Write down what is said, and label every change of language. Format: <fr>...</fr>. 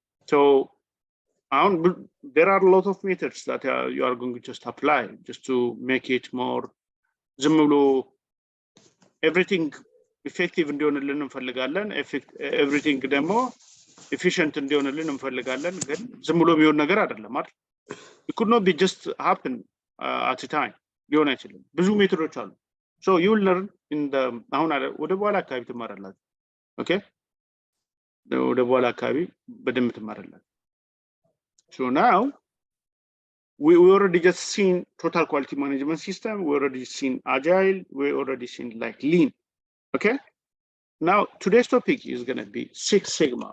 <en>So there are a lot of methods that you are going to just apply just to make it more everything effective</en> <am>እንዲሆንልን እንፈልጋለን። everything ደግሞ efficient እንዲሆንልን እንፈልጋለን። ግን ዝም ብሎ የሚሆን ነገር አይደለም አይደል?</am> <en>It could not be just happen at a time.</en> <am>ሊሆን አይችልም። ብዙ ሜቶዶች አሉ።</am> <en>So you will learn in the</en> <am>አሁን ወደ በኋላ አካባቢ ትማራላችሁ። Okay? ወደ በኋላ አካባቢ በደንብ ትማራላችሁ።</am> <en>So now we already just seen total quality management system. We already seen agile. We already seen like lean. Okay. Now today's topic is going to be Six Sigma.</en>